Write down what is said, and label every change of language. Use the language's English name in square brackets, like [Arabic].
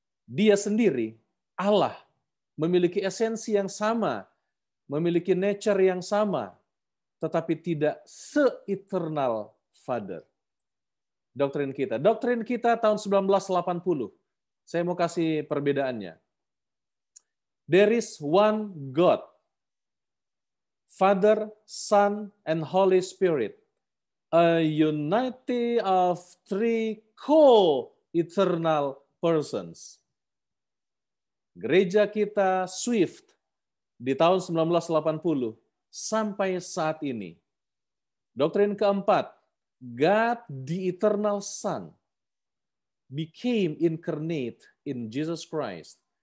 [Indonesian] Dia sendiri, Allah, memiliki esensi yang sama, memiliki nature yang sama, tetapi tidak se-eternal Father. Doktrin kita tahun 1980. Saya mau kasih perbedaannya. [English] There is one God, Father, Son, and Holy Spirit, a unity of three co-eternal persons. [Indonesian] Gereja kita Swift di tahun 1980 sampai saat ini. Doktrin keempat, [English] God the Eternal Son became incarnate in Jesus Christ.